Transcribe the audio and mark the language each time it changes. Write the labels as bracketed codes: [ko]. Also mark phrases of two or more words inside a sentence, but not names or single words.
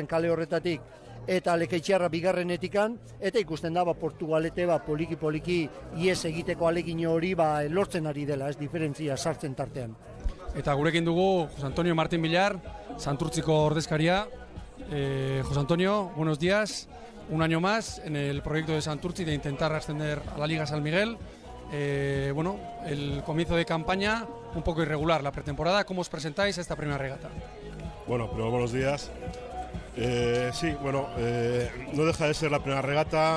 [eu] kale horretatik eta Lekitxarra 2. eta ikusten da Portugalete poliki ies egiteko alegin hori lortzen ari dela, diferentzia sartzen tartean. Eta gurekin dugu Jose Antonio Martín Villar, Santurtziko ordezkaria. [es] Jose Antonio, buenos días. Un año más en el proyecto de Santurtzi de intentar ascender a la Liga San Miguel. El comienzo de campaña un poco irregular, la pretemporada. ¿Cómo os presentáis a esta primera regata? Bueno, pero buenos días. Sí, no deja de ser la primera regata.